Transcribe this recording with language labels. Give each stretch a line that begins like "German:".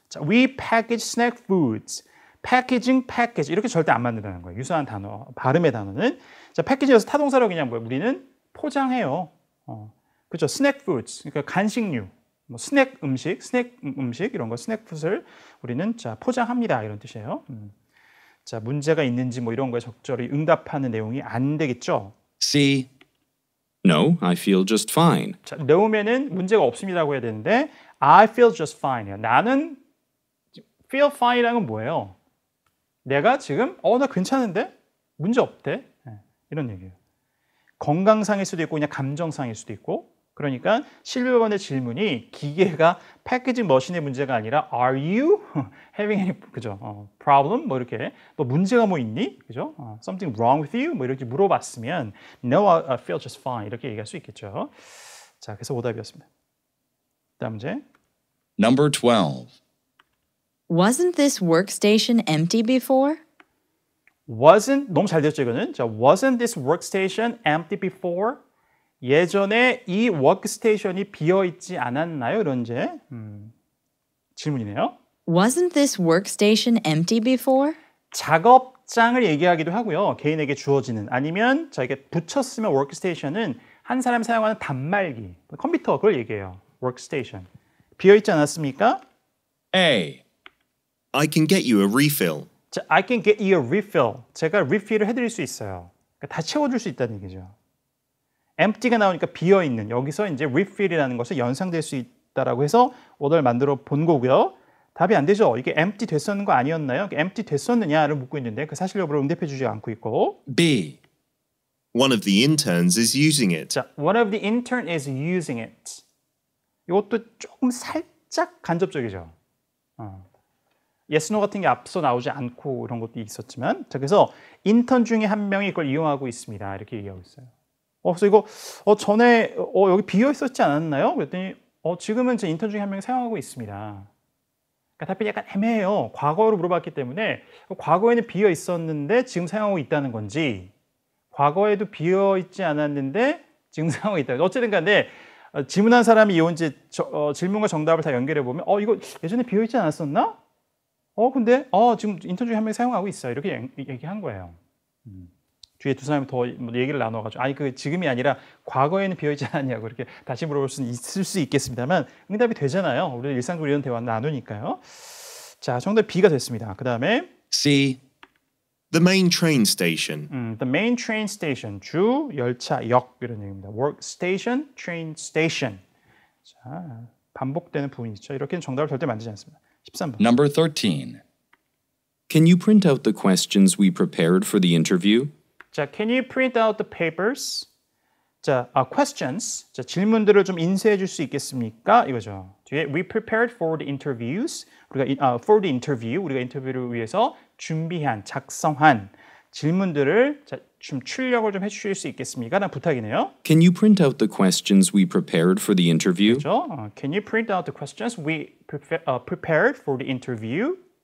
English: 자, we package snack foods.
Korean: 패키징, 패키지 이렇게 절대 안 만든다는 거예요. 유사한 단어, 발음의 단어는. 자, 패키지에서 타동사로 그냥 뭐예요? 우리는 포장해요. 그렇죠. 스낵 푸드스, 그러니까 간식류, 뭐 스낵 음식, 이런 거 스낵 푸드를 우리는 자 포장합니다 이런 뜻이에요. 자 문제가 있는지 뭐 이런 거에 적절히 응답하는 내용이 안 되겠죠.
English: C. No, I feel just fine.
Korean: 자 no면은 문제가 없습니다라고 해야 되는데
English: I feel just fine.
Korean: 나는
English: feel fine
Korean: 이라는 건 뭐예요? 내가 지금 나 괜찮은데 문제 없대 이런 얘기예요. 건강상일 수도 있고 그냥 감정상일 수도 있고. 그러니까 11번의 질문이 기계가 패키징 머신의 문제가 아니라
English: Are you having any
Korean: 그죠? problem 뭐 이렇게 너 문제가 뭐 있니? 그죠?
English: Something wrong with you
Korean: 뭐 이렇게 물어봤으면
English: No, I feel just fine
Korean: 이렇게 얘기할 수 있겠죠. 자, 그래서 오답이었습니다. 다음 문제.
English: Number 12. Wasn't this workstation empty before? Wasn't
Korean: 너무 잘 됐죠 이거는.
English: 자, wasn't this workstation empty before?
Korean: 예전에 이 워크스테이션이 비어 있지 않았나요? 이런 이제 질문이네요.
English: Wasn't this workstation empty before?
Korean: 작업장을 얘기하기도 하고요. 개인에게 주어지는 아니면 자 이게 붙였으면 워크스테이션은 한 사람이 사용하는 단말기, 컴퓨터 그걸 얘기해요. 워크스테이션. 비어 있지 않았습니까?
English: A. I can get you a refill. 자, I can get you a refill.
Korean: 제가 refill을 해드릴 수 있어요. 그러니까 다 채워줄 수 있다는 얘기죠. empty가 나오니까 비어 있는 여기서 이제 refill이라는 것이 연상될 수 있다라고 해서 오늘 만들어 본 거고요. 답이 안 되죠. 이게 empty 됐었는 거 아니었나요? empty 됐었느냐를 묻고 있는데 그 사실 여부를 응답해 주지 않고 있고.
English: B. One of the interns is using it. 자, one of the intern is using it.
Korean: 이것도 조금 살짝 간접적이죠.
English: yes, no
Korean: 같은 게 앞서 나오지 않고 이런 것도 있었지만 자, 그래서 인턴 중에 한 명이 이걸 이용하고 있습니다. 이렇게 얘기하고 있어요. 그래서 이거 전에 여기 비어 있었지 않았나요? 그랬더니 지금은 제 인턴 중에 한 명이 사용하고 있습니다. 그러니까 답변이 약간 애매해요. 과거로 물어봤기 때문에 과거에는 비어 있었는데 지금 사용하고 있다는 건지 과거에도 비어 있지 않았는데 지금 사용하고 있다. 어쨌든 간에 질문한 사람이 이온 질문과 정답을 다 연결해 보면 이거 예전에 비어 있지 않았었나? 근데 지금 인턴 중에 한 명이 사용하고 있어요. 이렇게 얘기한 거예요. 뒤에 두 사람이 더 얘기를 나눠가지고 아니 그 지금이 아니라 과거에는 비어있지 않았냐고 이렇게 다시 물어볼 수는 있을 수 있겠습니다만 응답이 되잖아요. 우리 일상적으로 이런 대화 나누니까요. 자, 정답 B가 됐습니다. 그 다음에
English: C. The main train station. The main train station
Korean: 주 열차역 이런 얘기입니다.
English: workstation, train station.
Korean: 자, 반복되는 부분이 있죠. 이렇게는 정답을 절대 만들지 않습니다. 13번.
English: Number 13. Can you print out the questions we prepared for the interview? 자, can you print out the papers? 자, questions.
Korean: 자, 질문들을 좀 인쇄해 줄 수 있겠습니까? 이거죠. 뒤에
English: we prepared for the interviews.
Korean: 우리가
English: for the interview.
Korean: 우리가 인터뷰를 위해서 준비한, 작성한 질문들을 자, 좀 출력을 좀 해주실 수 있겠습니까? 라는 부탁이네요.
English: Can you print out the questions we prepared for the interview?
Korean: 그렇죠?
English: Can you print out the questions we prepared for the interview?